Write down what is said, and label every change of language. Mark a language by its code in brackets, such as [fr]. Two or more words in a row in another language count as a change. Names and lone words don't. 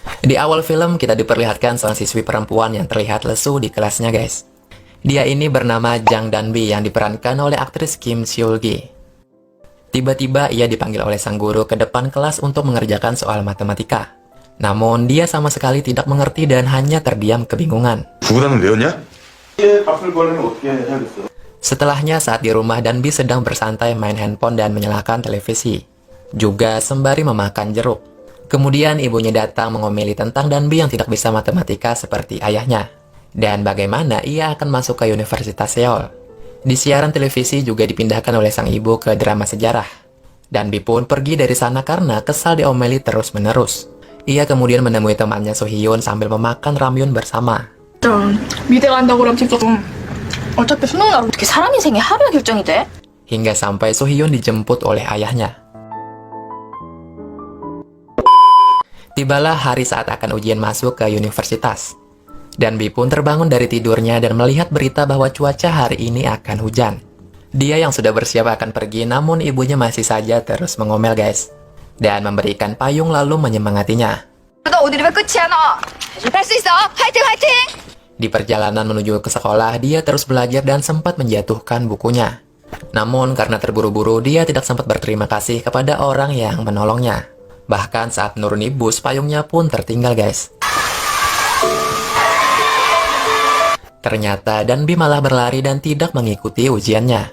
[id] Di awal film kita diperlihatkan seorang siswi perempuan yang terlihat lesu di kelasnya guys. Dia ini bernama Jang Danbi yang diperankan oleh aktris Kim Seul-gi. Tiba-tiba ia dipanggil oleh sang guru ke depan kelas untuk mengerjakan soal matematika. Namun dia sama sekali tidak mengerti dan hanya terdiam kebingungan. [ko] 구구단은 외웠냐? [id] Setelahnya saat di rumah Danbi sedang bersantai main handphone dan menyalakan televisi. Juga sembari memakan jeruk. Kemudian ibunya datang mengomeli tentang Danbi yang tidak bisa matematika seperti ayahnya. Dan bagaimana ia akan masuk ke Universitas Seoul. Di siaran televisi juga dipindahkan oleh sang ibu ke drama sejarah. Danbi pun pergi dari sana karena kesal diomeli terus-menerus. Ia kemudian menemui temannya So-hyun sambil memakan ramyun bersama. [ko] 미대 간다고 그러면 진짜 좀 어차피 수능 날 어떻게 사람 인생이 하루에 결정이 돼? [id] Hingga sampai So-hyun dijemput oleh ayahnya. Tibalah hari saat akan ujian masuk ke universitas. Danbi pun terbangun dari tidurnya dan melihat berita bahwa cuaca hari ini akan hujan. Dia yang sudah bersiap akan pergi, namun ibunya masih saja terus mengomel guys. Dan memberikan payung lalu menyemangatinya. [ko] 너 오늘이면 끝이야 너. 할 수 있어. 화이팅 화이팅. [id] Di perjalanan menuju ke sekolah, dia terus belajar dan sempat menjatuhkan bukunya. Namun karena terburu-buru, dia tidak sempat berterima kasih kepada orang yang menolongnya. Bahkan saat menuruni bus, payungnya pun tertinggal guys. Ternyata Danbi malah berlari dan tidak mengikuti ujiannya.